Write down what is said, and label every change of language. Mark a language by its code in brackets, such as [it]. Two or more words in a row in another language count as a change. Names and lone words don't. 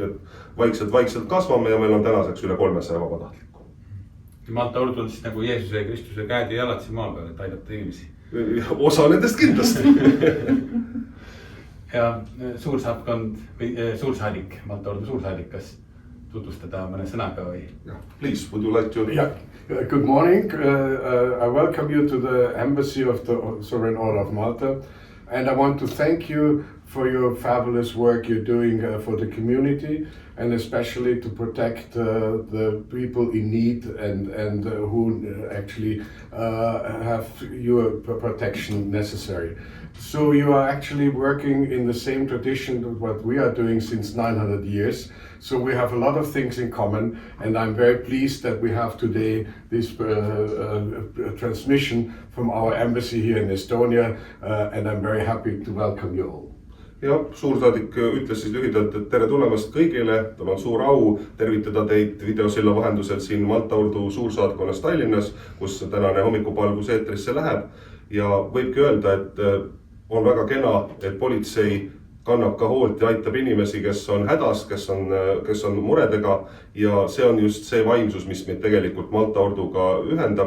[et] Vaikselt kasvame ja meil on tänaseks üle 300 vabatahtlikku. Malta Ordu on siis nagu Jeesuse ja Kristuse käed ja jalad siin maa peal, et aidata inimesi. Osa nendest kindlasti. Ja suursaatkond või suursaadik, Malta Ordu suursaadik, kas tutvustada mõne sõnaga või? [en] Please, would you like to? Yeah. Good morning. I welcome you to the Embassy of the Sovereign Order of Malta. And I want to thank you for your fabulous work you're doing for the community, and especially to protect the people in need and who actually have your protection necessary. So you are actually working in the same tradition of what we are doing since 900 years. So we have a lot of things in common, and I'm very pleased that we have today this transmission from our embassy here in Estonia, and I'm very happy to welcome you all. [et] Ja suursaadik ütles siis lühidalt, et tere tulemast kõigile, tal on suur au tervitada teid videosilla vahendusel siin Malta Ordu suursaatkonnas Tallinnas, kus tänane hommikupalgus eetrisse läheb. Ja võibki öelda, et on väga kena, et politsei kannab ka hoolt ja aitab inimesi, kes on hädas, kes on muredega, ja see on just see vaimsus, mis meid tegelikult Malta Orduga ühendab.